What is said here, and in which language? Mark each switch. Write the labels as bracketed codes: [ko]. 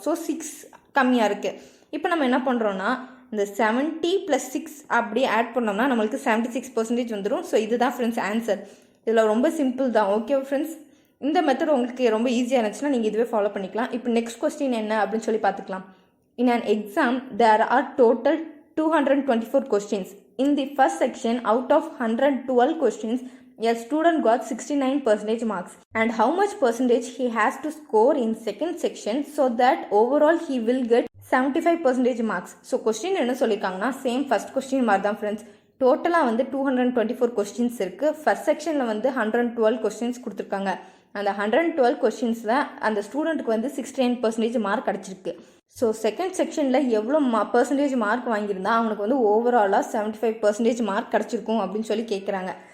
[ta] So 6 கம்மியாக இருக்குது. இப்போ நம்ம என்ன பண்ணுறோன்னா இந்த 70 + 6 அப்படியே ஆட் பண்ணோம்னா நம்மளுக்கு 76% வந்துடும். ஸோ இதுதான் ஃப்ரெண்ட்ஸ் ஆன்சர். இதில் ரொம்ப சிம்பிள் தான். ஓகே ஃப்ரெண்ட்ஸ், இந்த மெத்தட் உங்களுக்கு ரொம்ப ஈஸியாக இருந்துச்சுன்னா நீங்கள் இதுவே ஃபாலோ பண்ணிக்கலாம். இப்போ நெக்ஸ்ட் கொஸ்டின் என்ன அப்படின்னு சொல்லி பார்த்துக்கலாம். [en] In an exam, there are total 224 questions. In the first section, out of 112 questions, a student got 69% marks. And how much percentage he has to score in second section so that overall he will get 75% marks. [ta] So question என்ன சொல்லியிருக்காங்கன்னா same first question மாதிரி தான் friends. டோட்டலாக வந்து 224 questions இருக்குது. First செக்ஷனில் வந்து 112 questions கொடுத்துருக்காங்க. அந்த 112 கொஸ்டின்ஸில் அந்த ஸ்டூடெண்ட்டுக்கு வந்து 69% மார்க் கிடச்சிருக்கு. ஸோ செகண்ட் செக்ஷனில் எவ்வளோ பர்சன்டேஜ் மார்க் வாங்கியிருந்தா அவனுக்கு வந்து ஓவராலாக 75% மார்க் கிடச்சிருக்கும் அப்படின்னு சொல்லி கேட்குறாங்க.